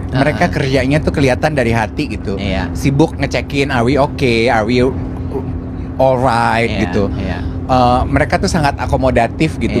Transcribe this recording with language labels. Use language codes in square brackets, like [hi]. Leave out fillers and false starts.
[id] Mereka kerjanya tuh kelihatan dari hati gitu. Iya. Sibuk ngecekin, [en] are we okay, are we alright [id] Iya, gitu. iya. Mereka tuh sangat akomodatif gitu.